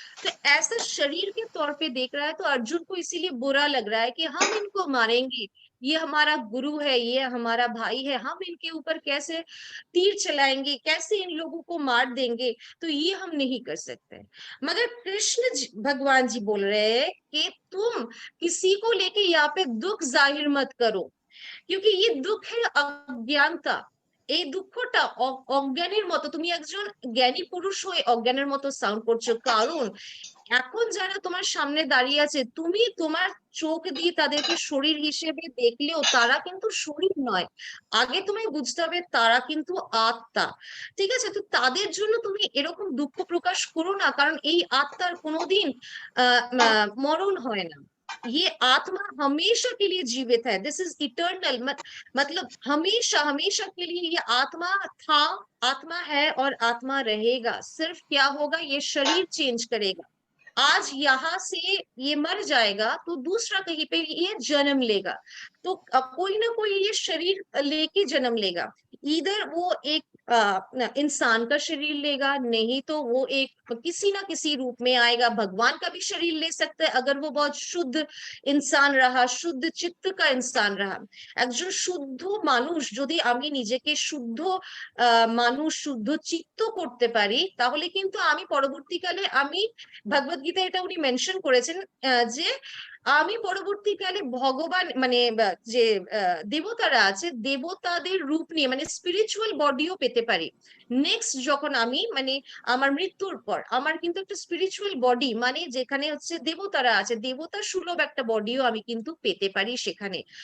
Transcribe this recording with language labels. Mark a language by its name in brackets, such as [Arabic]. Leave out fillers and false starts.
[Hindi] तो ऐसा शरीर के तौर पे देख रहा है। तो अर्जुन को इसीलिए बुरा लग रहा है कि हम इनको मारेंगे, ये हमारा गुरु है, ये हमारा भाई है, हम इनके ऊपर कैसे तीर चलाएंगे, कैसे इन लोगों को मार देंगे, तो ये हम नहीं कर सकते। मगर कृष्ण भगवान जी बोल रहे हैं कि तुम किसी को लेके यहाँ पे दुख जाहिर मत करो, क्योंकि ये दुख है अज्ञानता। [Bangla] এই দুঃখটা অজ্ঞানের মতো, তুমি একজন জ্ঞানী পুরুষ হয়ে অজ্ঞানের মতো সাউন্ড করছো, কারণ এখন যারা তোমার সামনে দাঁড়িয়ে আছে, তুমি তোমার চোখ দিয়ে তাদেরকে শরীর হিসেবে দেখলেও তারা কিন্তু শরীর নয়। আগে তুমি বুঝতে হবে তারা কিন্তু আত্মা, ঠিক আছে। তো তাদের জন্য তুমি এরকম দুঃখ প্রকাশ করো না, কারণ এই আত্মার কোনোদিন মরণ হয় না। [Hindi] ये आत्मा हमेशा के लिए जीवित है, [English] this is eternal, [Hindi] मतलब हमेशा हमेशा के लिए ये आत्मा था, आत्मा है और आत्मा रहेगा। सिर्फ क्या होगा, ये शरीर चेंज करेगा। आज यहाँ से ये मर जाएगा तो दूसरा कहीं पे ये जन्म लेगा, तो कोई ना कोई ये शरीर लेके जन्म लेगा। इधर वो एक इंसान का शरीर लेगा, नहीं तो वो एक किसी ना किसी रूप में आएगा, भगवान का भी शरीर ले सकता है अगर वो बहुत शुद्ध इंसान रहा, शुद्ध चित्त का इंसान रहा। [Bangla] একজন শুদ্ধ মানুষ যদি আমি নিজেকে শুদ্ধ মানুষ, শুদ্ধ চিত্ত করতে পারি, তাহলে কিন্তু আমি পরবর্তীকালে আমি ভগবত গীতা এটা উনি মেনশন করেছেন যে আমি পরবর্তীকালে ভগবান মানে যে দেবতারা আছে দেবতাদের রূপ নিয়ে মানে স্পিরিচুয়াল বডিও পেতে পারি নেক্সট যখন আমি মানে আমার মৃত্যুর পর আমার কিন্তু একটা স্পিরিচুয়াল বডি মানে যেখানে হচ্ছে দেবতারা আছে দেবতা সুলভ একটা বডিও আমি কিন্তু পেতে পারি সেখানে।